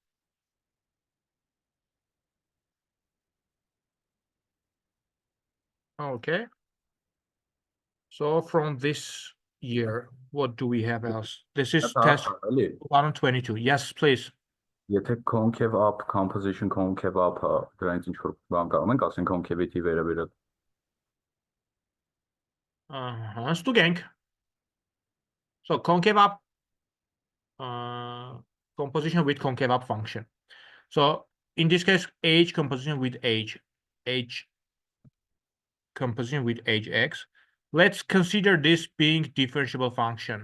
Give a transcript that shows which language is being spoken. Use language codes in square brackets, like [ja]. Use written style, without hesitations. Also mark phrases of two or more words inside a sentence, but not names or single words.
[en] Okay. So from this year, what do we have else? This is test Ali, 122. Yes, please. [hy] եթե [en] concave up composition concave up- [hy] ը դրանից ինչ որ բան կարող ենք ասենք concavity վերաբերյալ։ Ստուգենք. [en] So concave up composition with concave up function. So in this case, H composition with H composition with Hx. Let's consider this being differentiable function.